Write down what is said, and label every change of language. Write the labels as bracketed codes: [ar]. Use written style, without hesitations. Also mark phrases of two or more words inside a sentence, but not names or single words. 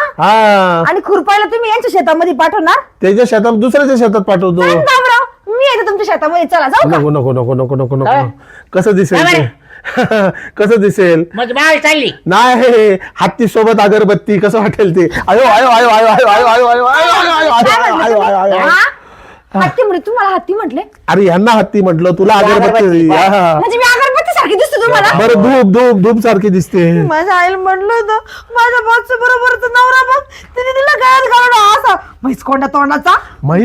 [mr] हा आणि खुरपायला तुम्ही यांच्या शेतामध्ये पाठवणार? त्याच्या शेतात दुसऱ्याच्या शेतात पाठवतो. नाही बाबराव, मी येते तुमच्या शेतामध्ये, चला जाऊ का? नको नको नको नको नको नको काय? कसं दिसेल काय ते? कसं दिसेल? म्हणजे माय चालली. नाही हत्ती सोबत अगरबत्ती कसं वाटेल ते? आयो आयो आयो आयो आयो आयो आयो आयो आयो आयो आयो काय आयो म्हटलं आयो आयो तुम्ही? आयो. हा? हत्ती म्हणे, तुम्हाला हत्ती म्हटले? अरे यांना हत्ती म्हटलं, तुला अगरबत्ती. अगरबत्ती. हा. म्हणजे मी अगरबत्ती सारखी दिसते तुम्हाला? बरं धूप धूप धूप सारखी दिसते. माझ्या आईला म्हणलं होतं, माझ्या बॉसच्या बरोबरचा नवरा बघ, तिने तिला गळ्यात घालून असा म्हैसकोंडा तोंडाचा, म्हैस?